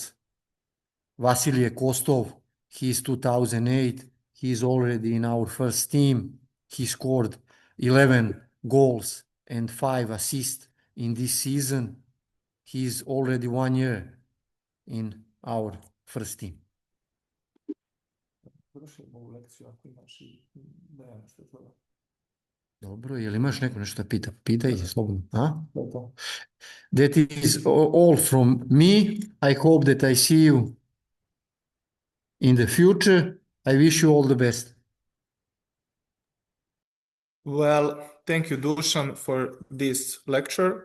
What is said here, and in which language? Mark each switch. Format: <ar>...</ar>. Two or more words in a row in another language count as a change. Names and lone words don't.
<en>Vasilije Kostov, he is 2008, he is already in our first team. He scored 11 goals and 5 assists in this season. He is already 1 year in our first team.</en> <sr>Dobro, je li imaš neko nešto da pita? Pitaj slobodno.</sr> <en>That is all from me. I hope that I see you in the future. I wish you all the best. Well, thank you, Dusan, for this lecture.</en>